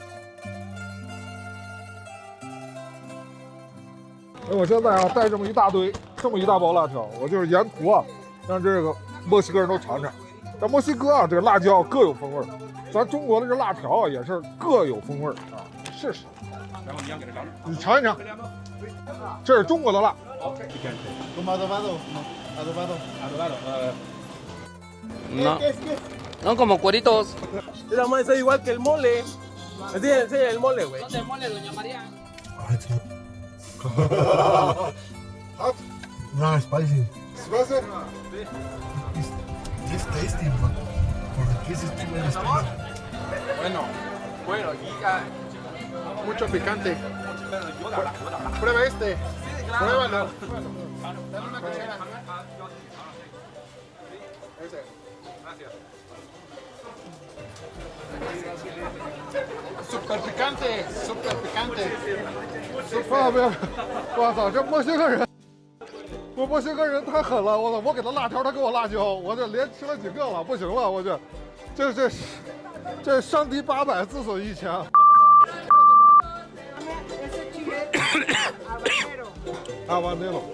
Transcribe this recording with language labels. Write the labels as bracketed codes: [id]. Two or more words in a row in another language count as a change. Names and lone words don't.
[zh] 我现在啊带这么一大堆，这么一大包辣条，我就是沿途啊让这个墨西哥人都尝尝。在墨西哥啊，这个辣椒各有风味，咱中国的这辣条啊也是各有风味啊，试试。然后你尝一尝，这是中国的辣。 [es] No como cueritos. La más es igual que el mole. Sí, el mole, güey. ¿Dónde el mole, doña María? [en] Hot? No, spicy. Spicy? It's tasty, but for the kids it's too very spicy. [es] Bueno, aquí mucho picante. Prueba este. Pruébalo. Dale una cuchara. Super picante, super picante. [zh] 别！我操，这墨西哥人，墨西哥人太狠了！我操，我给他辣条，他给我辣椒，我这连吃了几个了，不行了，我这伤敌800，自损1000。阿瓦内罗，